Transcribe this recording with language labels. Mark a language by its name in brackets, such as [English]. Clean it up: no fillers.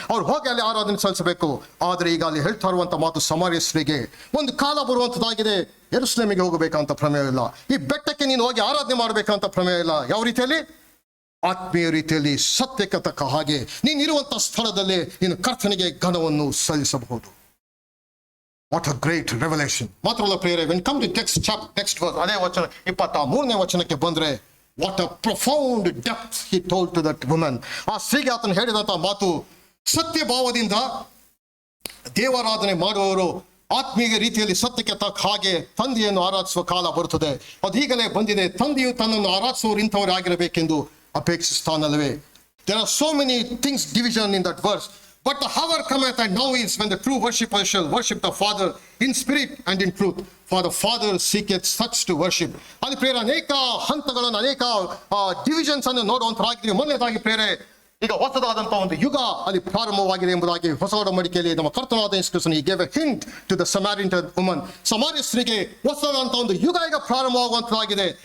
[Kannada] ಅವ್ರು ಹೋಗಿ ಅಲ್ಲಿ ಆರಾಧನೆ ಸಲ್ಲಿಸಬೇಕು. ಆದ್ರೆ ಈಗ ಅಲ್ಲಿ ಹೇಳ್ತಾ ಇರುವಂತ ಮಾತು, ಸಮಾರ್ಯಸ್ಥರಿಗೆ ಒಂದು ಕಾಲ ಬರುವಂತದ್ದಾಗಿದೆ, ಯೆರೂಸಲೇಮಿಗೆ ಹೋಗಬೇಕಂತ ಪ್ರಮೇಯ ಇಲ್ಲ, ಈ ಬೆಟ್ಟಕ್ಕೆ ನೀನು ಹೋಗಿ ಆರಾಧನೆ ಮಾಡಬೇಕಂತ ಪ್ರಮೇಯ ಇಲ್ಲ. ಯಾವ ರೀತಿಯಲ್ಲಿ? ಆತ್ಮೀಯ ರೀತಿಯಲ್ಲಿ ಸತ್ಯಕ್ಕೆ ತಕ್ಕ ಹಾಗೆ ನೀನಿರುವಂತಹ ಸ್ಥಳದಲ್ಲಿ ನೀನು ಕರ್ತನಿಗೆ ಘನವನ್ನು ಸಲ್ಲಿಸಬಹುದು. [English] What a great revelation. [Kannada] ಮಾತ್ರವಲ್ಲ ಪ್ರಿಯರೇ, [English] when come to next verse, [Kannada] ಅದೇ ವಚನ 23ನೇ ವಚನಕ್ಕೆ ಬಂದ್ರೆ, [English] What a profound depth he told to that woman. [Kannada] ಆ ಸ್ತ್ರೀಗೆ ಆತನು ಹೇಳಿದಂತ ಮಾತು, ಸತ್ಯ ಭಾವದಿಂದ ದೇವಾರಾಧನೆ ಮಾಡುವವರು ಆತ್ಮೀಯ ರೀತಿಯಲ್ಲಿ ಸತ್ಯಕ್ಕೆ ತಕ್ಕ ಹಾಗೆ ತಂದೆಯನ್ನು ಆರಾಧಿಸುವ ಕಾಲ ಬರುತ್ತದೆ. ಅದು ಈಗಲೇ ಬಂದಿದೆ. ತಂದೆಯು ತನ್ನನ್ನು ಆರಾಧಿಸುವವರು ಇಂಥವರು ಆಗಿರಬೇಕೆಂದು ಅಪೇಕ್ಷಿಸ್ತಾನಲ್ಲವೇ. [English] There are so many things division in that verse. But the hour cometh, and now is, when the true worshippers shall worship the Father in spirit and in truth, for the Father seeketh such to worship. [Kannada] ಅಲ್ಲಿ ಪ್ರೇರೆ ಅನೇಕ ಹಂತಗಳನ್ನು, ಅನೇಕ divisions ಅನ್ನು ನೋಡುವಂತರಾಗಿದ್ದೀವಿ. ಮೊದಲನೇದಾಗಿ ಪ್ರೇರೆ, ಈಗ ಹೊಸದಾದಂತ ಒಂದು ಯುಗ ಅಲ್ಲಿ ಪ್ರಾರಂಭವಾಗಿದೆ ಎಂಬುದಾಗಿ ಹೊಸ ಒಡಂಬಡಿಕೆಯಲ್ಲಿ ನಮ್ಮ ಕರ್ತನಾದ ಯೇಸು ಕ್ರಿಸ್ತನು [English] he gave a hint to the Samaritan woman. [Kannada] ಸಮಾರ್ಯ ಸ್ತ್ರೀಗೆ ಹೊಸದಾದಂತ ಒಂದು ಯುಗ ಈಗ ಪ್ರಾರಂಭವಾಗುವಂತದಾಗಿದೆ.